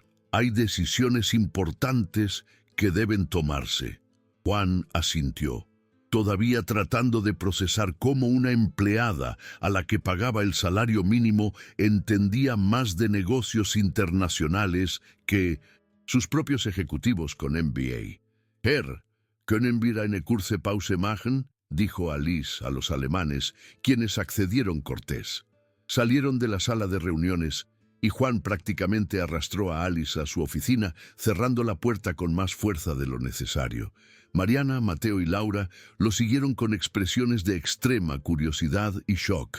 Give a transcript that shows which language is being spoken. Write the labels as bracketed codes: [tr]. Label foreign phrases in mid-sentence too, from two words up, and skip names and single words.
[es] Hay decisiones importantes que deben tomarse. Juan asintió, todavía tratando de procesar cómo una empleada a la que pagaba el salario mínimo entendía más de negocios internacionales que sus propios ejecutivos con MBA. [de] Herr, ¿können wir eine kurze Pause machen?, [es] dijo Alice a los alemanes, quienes accedieron cortés. Salieron de la sala de reuniones y Juan prácticamente arrastró a Alice a su oficina, cerrando la puerta con más fuerza de lo necesario. Mariana, Mateo y Laura lo siguieron con expresiones de extrema curiosidad y shock.